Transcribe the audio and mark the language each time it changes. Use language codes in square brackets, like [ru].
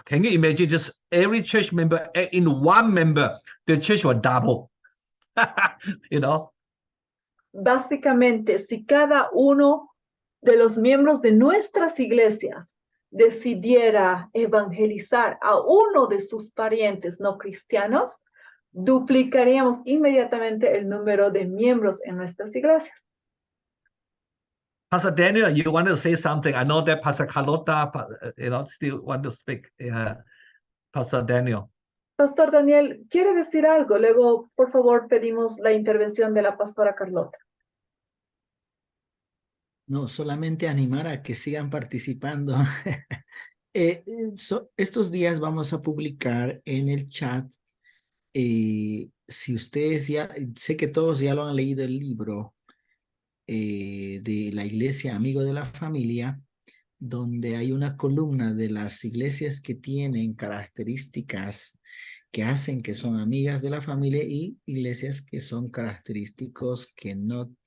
[en] Can you imagine just every church member in one member, the church will double. You know? [es] Básicamente, si cada uno de los miembros de nuestras iglesias decidiera evangelizar a uno de sus parientes no cristianos, duplicaríamos inmediatamente el número de miembros en nuestras iglesias. [en] Pastor Daniel, you want to say something? I know that Pastor Carlota, still want to speak. Pastor Daniel. [es] Pastor Daniel, ¿quiere decir algo? Luego, por favor, pedimos la intervención de la pastora Carlota. No, solamente animar a que sigan participando. Estos días vamos a publicar en el chat, si ustedes ya, sé que todos ya lo han leído el libro de la Iglesia Amigo de la Familia, donde hay una columna de las iglesias que tienen características que hacen que son amigas de la familia y iglesias que son característicos que no